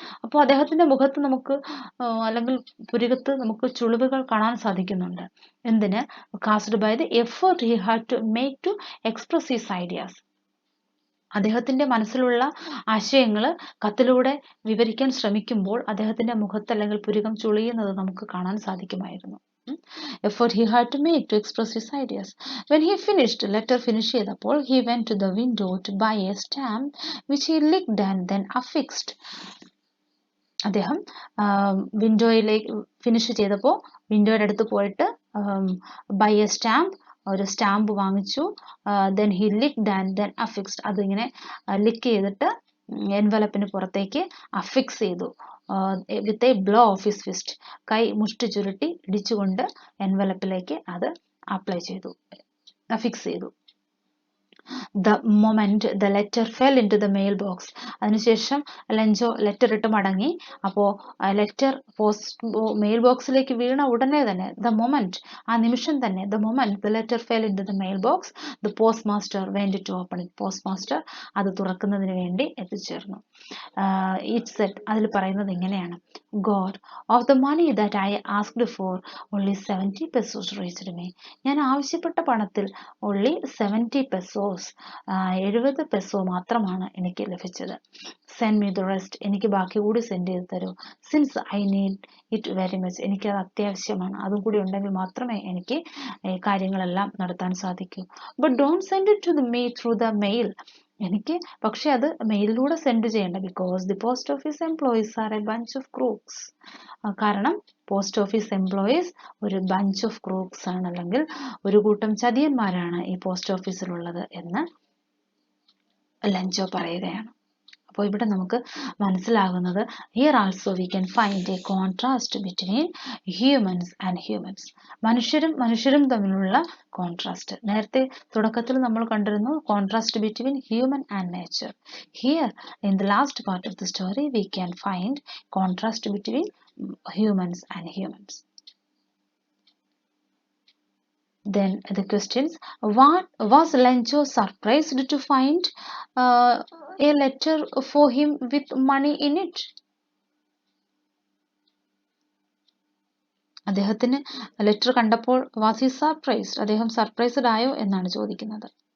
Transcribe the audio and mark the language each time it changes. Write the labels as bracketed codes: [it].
[ml] അപ്പോൾ അദ്ദേഹത്തിന്റെ മുഖത്ത് നമുക്ക് അല്ലെങ്കിൽ പുരികത്ത് നമുക്ക് ചുളിവുകൾ കാണാൻ സാധിക്കുന്നുണ്ട്. എന്തിന്? [en] Caused by the effort he had to make to express his ideas. [ml] അദ്ദേഹത്തിന്റെ മനസ്സിലുള്ള ആശയങ്ങൾ കത്തിലൂടെ വിവരിക്കാൻ ശ്രമിക്കുമ്പോൾ അദ്ദേഹത്തിന്റെ മുഖത്ത് അല്ലെങ്കിൽ പുരികം ചുളിയുന്നത് നമുക്ക് കാണാൻ സാധിക്കുമായിരുന്നു. [en] Effort he had to make to express his ideas. When he finished, [ml] letter finish ചെയ്തപ്പോൾ [en] he went to the window to buy a stamp which he licked and then affixed. [ml] അദ്ദേഹം വിൻഡോയിലേക്ക് ഫിനിഷ് ചെയ്തപ്പോൾ വിൻഡോയുടെ അടുത്ത് പോയിട്ട് [en] buy a stamp [ml] ഒരു stamp വാങ്ങിച്ചു. [en] Then he licked and then affixed. [ml] അതിങ്ങനെ ലിക്ക് ചെയ്തിട്ട് എൻവലപ്പിന് പുറത്തേക്ക് അഫിക്സ് ചെയ്തു. [en] With a blow of his fist. [ml] കൈ മുഷ്ടി ചുരുട്ടി ഇടിച്ചുകൊണ്ട് എൻവലപ്പിലേക്ക് അത് അപ്ലൈ ചെയ്തു, അഫിക്സ് ചെയ്തു. [en] The moment the letter fell into the mail box. [ml] അതിനുശേഷം ലഞ്ചോ ലെറ്റർ ഇട്ട് മടങ്ങി. അപ്പോൾ ലെറ്റർ മെയിൽ ബോക്സിലേക്ക് വീണ ഉടനെ തന്നെ [en] the moment, [ml] ആ നിമിഷം തന്നെ [en] the moment the letter fell into the mail box, the postmaster went to open it. [ml] Postmaster അത് തുറക്കുന്നതിന് വേണ്ടി എത്തിച്ചേർന്നു. [en] It said, [ml] അതിൽ പറയുന്നത് ഇങ്ങനെയാണ്, [en] God, of the money that I asked for, only 70 pesos reached me. [ml] ഞാൻ ആവശ്യപ്പെട്ട പണത്തിൽ [en] only 70 pesos, [ml] 70 പെസോ മാത്രമാണ് എനിക്ക് ലഭിച്ചത്. [en] Send me the rest. [ml] എനിക്ക് ബാക്കി കൂടി സെൻഡ് ചെയ്ത് തരൂ. [en] Since I need it very much. [ml] എനിക്കത് അത്യാവശ്യമാണ്. അതും കൂടി ഉണ്ടെങ്കിൽ മാത്രമേ എനിക്ക് കാര്യങ്ങളെല്ലാം നടത്താൻ സാധിക്കൂ. [en] But don't send it to me through the mail. [ml] എനിക്ക് പക്ഷെ അത് മെയിലിലൂടെ സെൻഡ് ചെയ്യേണ്ട. [en] Because the post office employees are a bunch of crooks. [ml] കാരണം പോസ്റ്റ് ഓഫീസ് എംപ്ലോയീസ് ഒരു [en] bunch of crooks [ml] ആണ്, അല്ലെങ്കിൽ ഒരു കൂട്ടം ചതിയന്മാരാണ് ഈ പോസ്റ്റ് ഓഫീസിലുള്ളത് എന്ന് ലഞ്ചോ പറയുകയാണ്. അപ്പോൾ ഇവിടെ നമുക്ക് മനസ്സിലാകുന്നത്, [en] Here also we can find a contrast between humans and humans. [ml] മനുഷ്യരും തമ്മിലുള്ള കോൺട്രാസ്റ്റ്. നേരത്തെ തുടക്കത്തിൽ നമ്മൾ കണ്ടിരുന്നു [en] Contrast between human and nature. Here in the last part of the story we can find contrast between humans and humans. Then the questions, what was Lencho surprised to find a letter for him with money in it? [ml] അദ്ദേഹത്തിന് letter കണ്ടപ്പോൾ [en] was he surprised? [ml] അദ്ദേഹം surprised ആയോ എന്നാണ് ചോദിക്കുന്നത്.